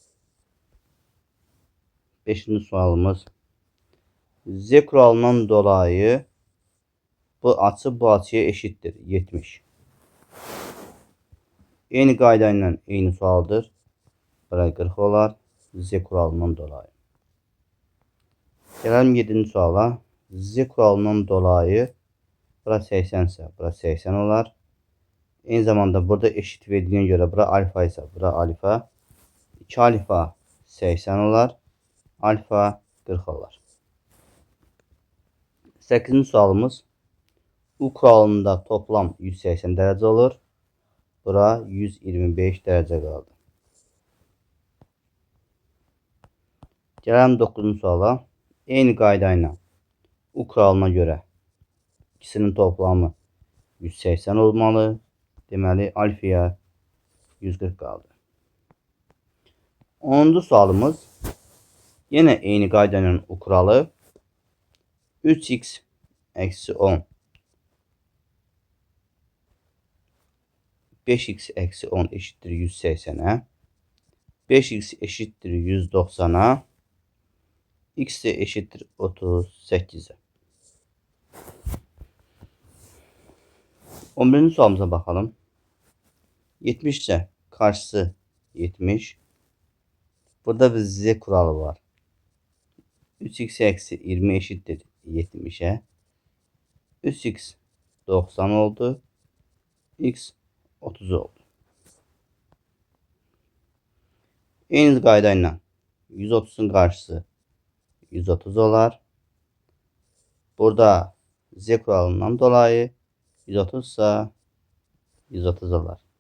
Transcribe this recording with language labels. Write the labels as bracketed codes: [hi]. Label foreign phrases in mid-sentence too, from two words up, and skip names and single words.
[tr] 5. sualımız, Z kuralından dolayı bu açı bu açıya eşittir 70. [az] Eyni qayda ilə eyni sualdır. Bura 40 olar. [tr] Z kuralından dolayı. Gelelim 7. suala. Z kuralından dolayı bura 80 ise bura 80 olar. Aynı zamanda burada eşit verildiğine göre bura alfa ise bura alfa. 2 alfa 80 olar. Alfa 40 olar. [az] 8. sualımız. [tr] U kuralında toplam 180 derece olur. Bura 125 derece kaldı. Gelelim 9. suala. [az] Eyni qaydayla [tr] U kuralına göre ikisinin toplamı 180 olmalı. [az] Deməli, alfaya 140 qaldı. [tr] 10. sualımız. Yine eyni qaydanın U kuralı. 3x eksi 10 5x eksi 10 eşittir 180'e. 5x eşittir 190'a. X de eşittir 38'e. 11. sualımıza bakalım. 70 ise karşısı 70. Burada bir Z kuralı var. 3x eksi 20 eşittir 70'e. 3x 90 oldu. x 30 oldu. [az] Eyni qayda ilə 130'un karşısı 130 olar. [tr] Burada z kuralından dolayı 130 ise 130 olar.